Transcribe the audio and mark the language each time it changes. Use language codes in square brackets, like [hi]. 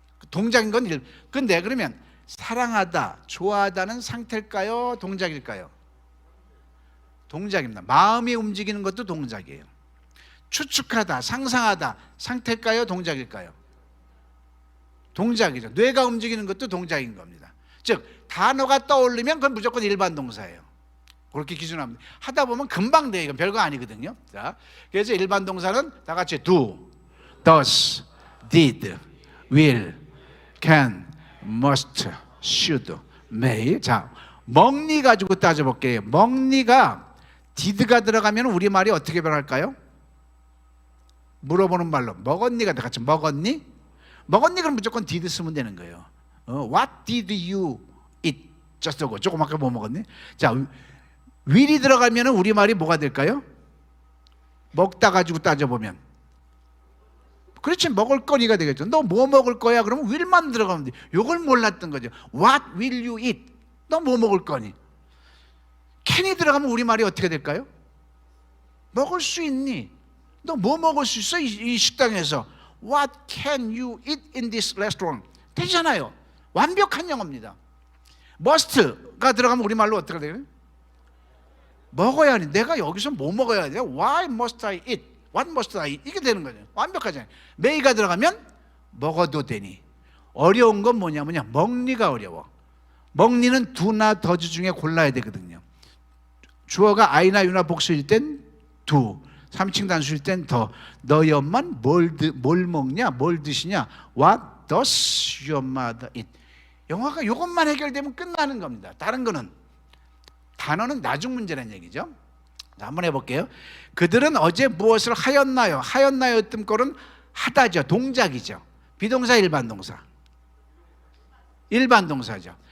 [ko] 동작인 건 근데 그러면 사랑하다, 좋아하다는 상태일까요? 동작일까요? 동작입니다. 마음이 움직이는 것도 동작이에요. 추측하다, 상상하다 상태일까요? 동작일까요? 동작이죠. 뇌가 움직이는 것도 동작인 겁니다. 즉 단어가 떠올리면 그건 무조건 일반 동사예요. 그렇게 기준합니다. 하다 보면 금방 돼요. 이건 별거 아니거든요. 자, 그래서 일반 동사는 다 같이 do, does, did, will, can, must, should, may. 자, 먹니 가지고 따져볼게요. 먹니가 did가 들어가면 우리말이 어떻게 변할까요? 물어보는 말로 먹었니가 다 같이 먹었니? 먹었니 그럼 무조건 did 쓰면 되는 거예요. [en] What did you eat? just go. [ko] 조그맣게 뭐 먹었니? 자, will이 들어가면 우리말이 뭐가 될까요? 먹다 가지고 따져보면 그렇지, 먹을 거니가 되겠죠. 너 뭐 먹을 거야? 그러면 will만 들어가면 돼. 요걸 몰랐던 거죠. [en] What will you eat? [ko] 너 뭐 먹을 거니? can이 들어가면 우리말이 어떻게 될까요? 먹을 수 있니? 너 뭐 먹을 수 있어? 이 식당에서 [en] What can you eat in this restaurant? [ko] 되잖아요. 완벽한 영어입니다. must가 들어가면 우리말로 어떻게 돼요? 먹어야 하니. 내가 여기서 뭐 먹어야 돼? [en] Why must I eat? What must I eat? 이게 되는 거죠. [ko] 완벽하잖아요. may가 들어가면 먹어도 되니. 어려운 건 뭐냐면요, 먹니가 어려워. 먹니는 do나 does 중에 골라야 되거든요. 주어가 I나 U나 복수일 땐 do, 3인칭 단수일 땐 더. 너희 엄마는 뭘 먹냐? 뭘 드시냐? [en] What does your mother eat? [ko] 영어가 이것만 해결되면 끝나는 겁니다. 다른 거는 단어는 나중 문제라는 얘기죠. 자, 한번 해볼게요. 그들은 어제 무엇을 하였나요? 하였나요? 뜸꼴은 하다죠. 동작이죠. 비동사, 일반 동사. 일반 동사죠.